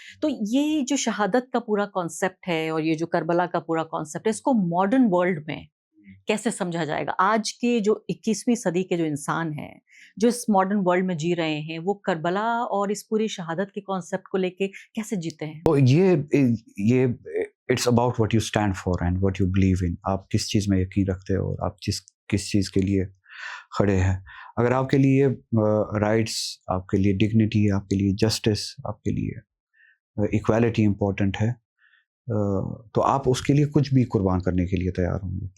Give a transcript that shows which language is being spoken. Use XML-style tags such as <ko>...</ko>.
<ur>تو یہ جو شہادت کا پورا کانسیپٹ ہے اور یہ جو کربلا کا پورا کانسیپٹ ہے، اس کو ماڈرن ورلڈ میں کیسے سمجھا جائے گا؟ آج کے جو 21ویں صدی کے جو انسان ہیں جو اس ماڈرن ورلڈ میں جی رہے ہیں، وہ کربلا اور اس پوری شہادت کے کانسیپٹ کو لے کے کیسے جیتے ہیں؟ تو یہ</ur> <en>It's about what you stand for and what you believe in.</en> <ur>آپ کس چیز میں یقین رکھتے ہو اور آپ کس چیز کے لیے کھڑے ہیں. اگر آپ کے لیے رائٹس، آپ کے لیے ڈگنیٹی، آپ کے لیے جسٹس، آپ کے لیے ایکویلٹی امپورٹنٹ ہے، تو آپ اس کے لیے کچھ بھی قربان کرنے کے لیے تیار ہوں گے.</ur>